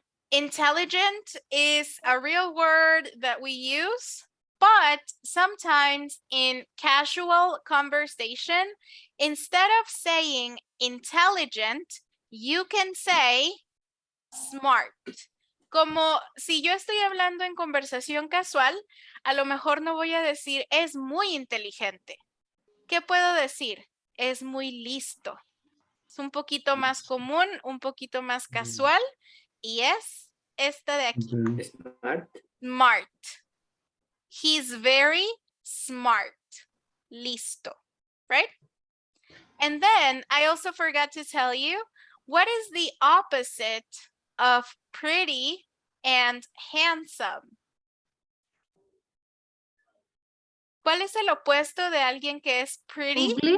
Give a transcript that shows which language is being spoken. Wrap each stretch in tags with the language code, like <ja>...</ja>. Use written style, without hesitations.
<en>Intelligent is a real word that we use, but sometimes in casual conversation, instead of saying intelligent, you can say smart.</en> <es>Como si yo estoy hablando en conversación casual, a lo mejor no voy a decir es muy inteligente. ¿Qué puedo decir? Es muy listo. Es un poquito más común, un poquito más casual y es esta de aquí.</es> <en>Smart. He's very smart.</en> <es>Listo.</es> <en>Right? And then I also forgot to tell you, what is the opposite of pretty and handsome?</en> <es>¿Cuál es el opuesto de alguien que es pretty?</es>